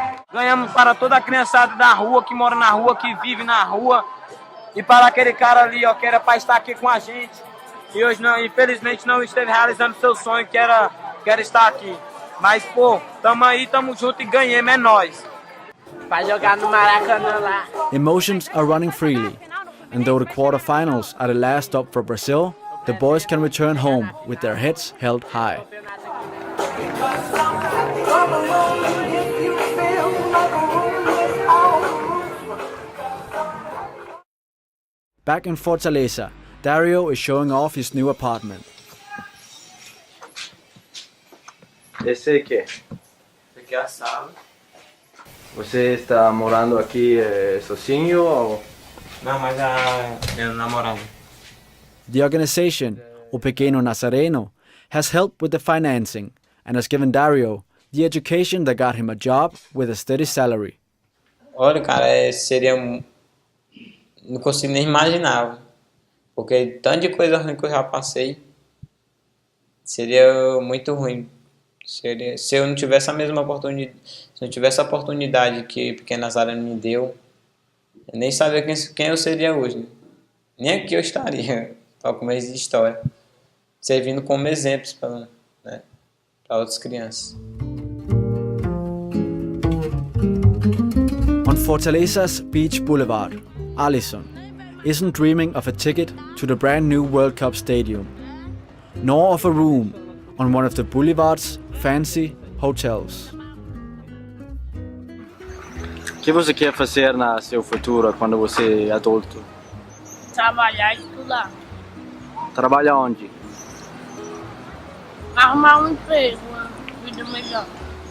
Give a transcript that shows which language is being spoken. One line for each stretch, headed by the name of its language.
Portuguese: Ganhamos para toda a criançada da rua, que mora na rua, que vive na rua. E para aquele cara ali, ó, que era para estar aqui com a gente. E hoje, não, infelizmente, não esteve realizando seu sonho, que era estar aqui. Mas, pô, tamo aí, tamo junto e ganhemos, é nóis. Vai jogar no Maracanã lá.
English: Emotions are running freely. And though the quarterfinals are the last stop for Brazil, the boys can return home with their heads held high. Back in Fortaleza, Dario is showing off his new apartment.
Portuguese: Esse aqui. Esse aqui é a sala. Você está morando aqui sozinho ou? Não, mas é namorado.
English: The organization, O Pequeno Nazareno, has helped with the financing and has given Dario the education that got him a job with a steady salary.
Portuguese: Olha, cara, seria... Não consigo nem imaginar, porque tanto de coisa ruim que eu já passei, seria muito ruim. Se eu não tivesse a mesma oportunidade, se não tivesse a oportunidade que Pequenas Áreas me deu, eu nem sabia quem eu seria hoje, né? Nem aqui eu estaria, para começo de história, servindo como exemplos para, né, para outras crianças.
English: On Fortaleza's beach boulevard, Alison isn't dreaming of a ticket to the brand new World Cup stadium, nor of a room on one of the boulevard's fancy hotels.
Portuguese: O que você quer fazer no seu futuro quando você é adulto? Trabalhar e estudar. Trabalha onde? Arrumar um emprego, uma vida melhor.